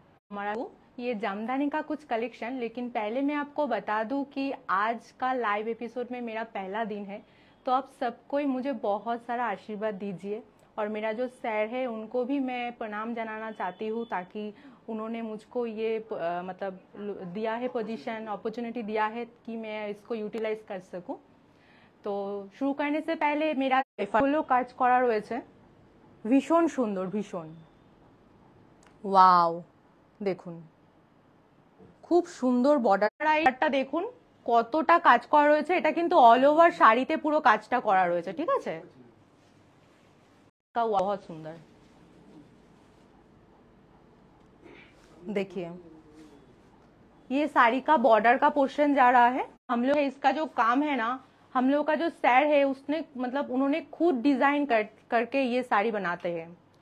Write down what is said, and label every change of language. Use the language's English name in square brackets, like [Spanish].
[Hindi] हमारा ये जामदानी का कुछ कलेक्शन। लेकिन पहले मैं आपको बता दूं कि आज का लाइव एपिसोड में मेरा पहला दिन है, तो आप सबको ही मुझे बहुत सारा आशीर्वाद दीजिए। और मेरा जो सर है उनको भी मैं प्रणाम जनाना चाहती हूँ, ताकि उन्होंने मुझको ये मतलब दिया है पोजीशन, अपॉर्चुनिटी दिया है कि मैं इसको यूटिलाइज कर सकूँ। तो শুরু करने से पहले मेरा [Bangla] ফুলও কাজ করা রয়েছে, ভীষণ সুন্দর, ভীষণ ওয়াও। দেখুন খুব সুন্দর বর্ডারটা দেখুন কতটা কাজ করা রয়েছে। এটা কিন্তু অল ওভার শাড়িতে পুরো কাজটা করা রয়েছে, ঠিক আছে। [Hindi] का बहुत सुंदर, देखिए ये साड़ी का बॉर्डर का पोर्शन जा रहा है। हम लोग इसका जो काम है ना, हम लोग का जो सर है उसने मतलब उन्होंने खुद डिजाइन करके ये साड़ी बनाते हैं।